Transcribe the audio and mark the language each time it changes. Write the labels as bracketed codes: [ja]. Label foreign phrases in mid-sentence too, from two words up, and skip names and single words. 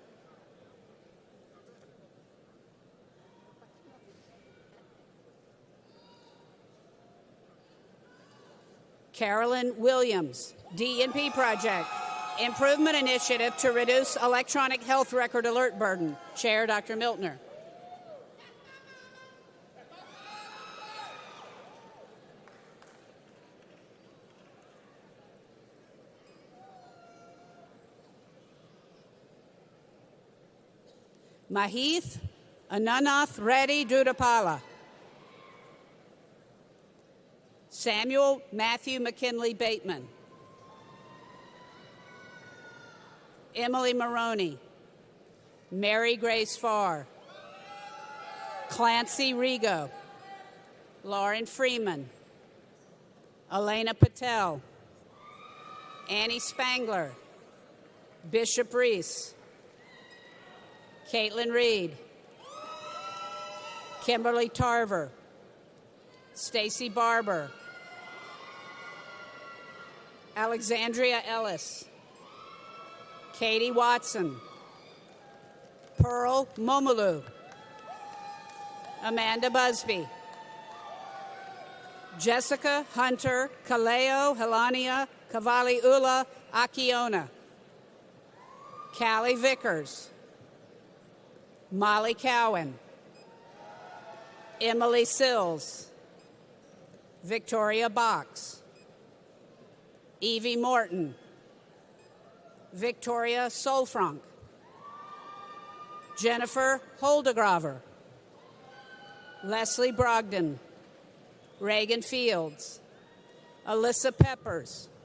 [en] Carolyn Williams, DNP Project, Improvement Initiative to Reduce Electronic Health Record Alert Burden, Chair Dr. Miltner. Mahith Ananath Reddy Dudapala. Samuel Matthew McKinley Bateman. Emily Maroney. Mary Grace Farr. Clancy Rigo. Lauren Freeman. Elena Patel. Annie Spangler. Bishop Reese. Caitlin Reed. Kimberly Tarver. Stacy Barber. Alexandria Ellis. Katie Watson. Pearl Momolu. Amanda Busby. Jessica Hunter Kaleo Helania Cavalli Ula Akiona. Callie Vickers. Molly Cowan. Emily Sills. Victoria Box, Evie Morton, Victoria Solfranc, Jennifer Holdegraver, Leslie Brogdon, Reagan Fields, Alyssa Peppers,